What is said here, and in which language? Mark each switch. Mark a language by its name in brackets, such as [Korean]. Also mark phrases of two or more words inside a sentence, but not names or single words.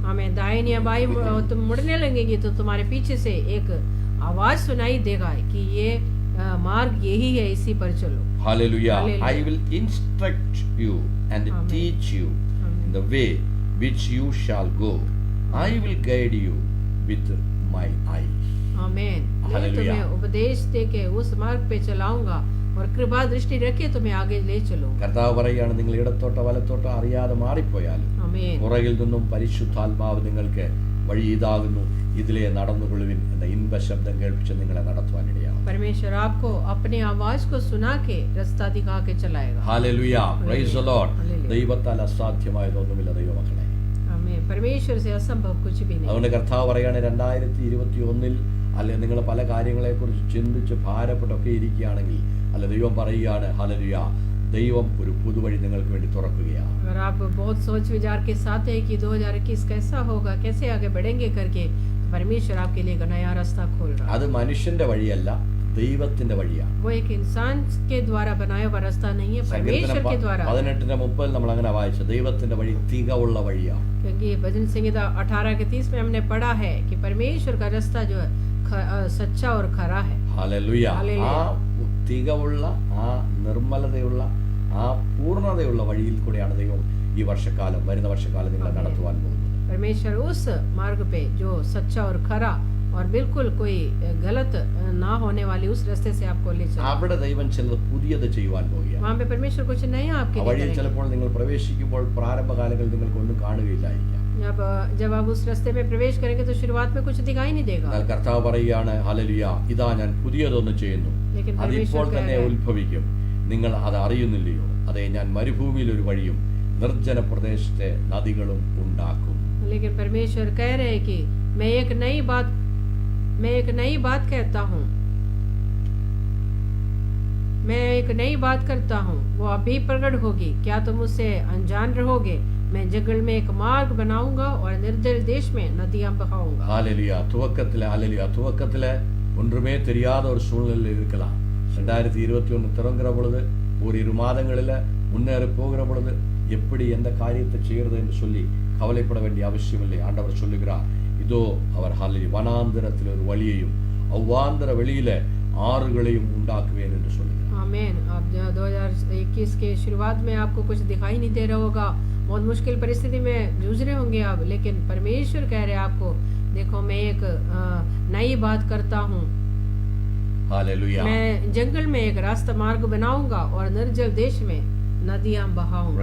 [Hindi] आमीन। दाहिनी या बाईं तुम मुड़ने लगेंगे तो तुम्हारे पीछे से एक आवाज सुनाई देगा कि ये मार्ग यही है, इसी पर चलो। हालेलुया। [English] I will instruct you and teach you in the way which you shall go. I will guide you with my eyes. [Hindi] आमीन। मैं तुम्हें उपदेश देके उस मार्ग पे चलाऊंगा और कृपा दृष्टि रखे तुम्हें आगे ले चलूंगा। [Malayalam] കർത്താവ് പറയാണ്, നിങ്ങൾ ഇടത്തോട്ടോ വലത്തോട്ടോ അറിയാതെ മാറിപ്പോയാലും പുറകിൽ നിന്നും പരിശുദ്ധാത്മാവ് നിങ്ങൾക്ക് വഴി ഇതാകുന്നു, ഇതിലെ നടന്നുകൊള്ളുവിൻ എന്ന ഇൻപ ശബ്ദം കേൾപ്പിച്ച് നിങ്ങളെ നടത്തുവാനിടയാകും. [Hindi] परमेश्वर आपको अपनी आवाज को सुना के रास्ता दिखा के चलाएगा। हालेलुया, [English] praise the Lord. [Malayalam] ദൈവത്താൽ അസാധ്യമായതൊന്നുമില്ല ദൈവമക്കളെ. ആമേൻ। [Hindi] परमेश्वर से असंभव कुछ भी नहीं। [Malayalam] അതുകൊണ്ട് കർത്താവ് പറയാണ്, 2021 അല്ലെ നിങ്ങൾ പല കാര്യങ്ങളെ കുറിച്ച് ചിന്തിച്ച് ഭാരപ്പെട്ടൊക്കെ ഇരിക്കുകയാണെങ്കിൽ, അല്ല ദൈവം പറയുകയാണ്, ഹല്ലേലൂയ, ദൈവം ഒരു പുതുവഴി നിങ്ങൾക്ക് വേണ്ടി തുറക്കുകയാണ്. [Hindi] अगर आप बहुत सोच विचार के साथ है कि 2021 कैसा होगा, कैसे आगे बढ़ेंगे करके, तो परमेश्वर आपके लिए एक नया रास्ता खोल रहा है। [Malayalam] അത് മനുഷ്യന്റെ വഴിയല്ല, ദൈവത്തിന്റെ വഴിയാണ്. [Hindi] वो एक इंसान के द्वारा बनाया हुआ रास्ता नहीं है, परमेश्वर के द्वारा। [Malayalam] 18:30 നമ്മൾ അങ്ങനെ വായിച്ചു, ദൈവത്തിന്റെ വഴി തികവുള്ള വഴിയാണ്. [Hindi] क्योंकि भजन संहिता 18 के 30 में हमने पढ़ा है कि परमेश्वर का रास्ता जो है सच्चा और खरा है। [Malayalam] ഹല്ലേലൂയ. ആ തികവുള്ള, ആ നിർമ്മലതയുള്ള, ആ പൂർണ്ണതയുള്ള വഴിയിൽ കൂടെയാണ് ദൈവം ഈ വർഷക്കാലം, വരുന്ന വർഷക്കാലം നിങ്ങളെ നടത്തുവാൻ പോകുന്നത്. [Hindi] परमेश्वर उस मार्ग पे जो सच्चा और खरा और बिल्कुल कोई गलत ना होने वाली उस रास्ते से आपको ले चलेगा। [Malayalam] അവിടെ ദൈവം ചിലത് പുതിയത് ചെയ്യുവാൻ പോകുകയാണ്. [Hindi] वहाँ पे परमेश्वर कुछ नया आपके लिए [Malayalam] വഴിയിൽ ചിലപ്പോൾ നിങ്ങൾ പ്രവേശിക്കുമ്പോൾ പ്രാരംഭകാലങ്ങളിൽ നിങ്ങൾക്കൊന്നും കാണുകയില്ലായിരിക്കാം. [Hindi] जब आप उस रास्ते में प्रवेश करेंगे तो शुरुआत में कुछ दिखाई नहीं देगा। [Malayalam] എന്നാൽ കർത്താവ് പറയുകയാണ്, ഹല്ലേലൂയ, ഇതാ ഞാൻ പുതിയതൊന്ന് ചെയ്യുന്നു, അതിപ്പോൾ തന്നെ ഉത്ഭവിക്കും, നിങ്ങൾ അത് അറിയുന്നില്ലയോ? അതെ, ഞാൻ മരുഭൂമിയിൽ ഒരു വഴിയും നിർജ്ജന പ്രദേശത്തെ നദികളും ഉണ്ടാക്കും. [Hindi] लेकिन परमेश्वर कह रहे हैं कि मैं एक नई बात कहता हूँ, मैं एक नई बात करता हूँ, वो अभी प्रकट होगी, क्या तुम उससे अनजान रहोगे? मैं जंगल में एक मार्ग बनाऊंगा और निर्जल देश में नदियां बहाऊंगा। [Tamil] ஹல்லேலூயா. துவக்கத்துல ஒன்றுமே தெரியாத ஒரு சூழ்நிலையில் இருக்கலாம். 2021 தொடங்குற பொழுது, ஒரு 2 மாதங்களில் முன்னேறி போகிற பொழுது எப்படி எந்த காரியத்தை செய்கிறது என்று சொல்லி கவலைப்பட வேண்டிய அவசியம் இல்லை. ஆண்டவர் சொல்லுகிறார், இதோ அவர் ஹல்லேலூயா வனாந்திரத்தில் ஒரு வழியையும் அவ்வாந்திர வெளியில ஆறுகளையும் உண்டாக்குவேன் என்று சொல்லுகிறார். [Hindi] आमीन। अब 2021 के शुरुआत में आपको कुछ दिखाई नहीं दे रहा होगा, बहुत मुश्किल परिस्थिति में जूझ रहे होंगे आप, लेकिन परमेश्वर कह रहे हैं आपको, देखो मैं एक नई बात करता हूँ, हालेलुया, मैं जंगल में एक रास्ता मार्ग बनाऊंगा और निर्जल देश में नदियां बहाऊंगा।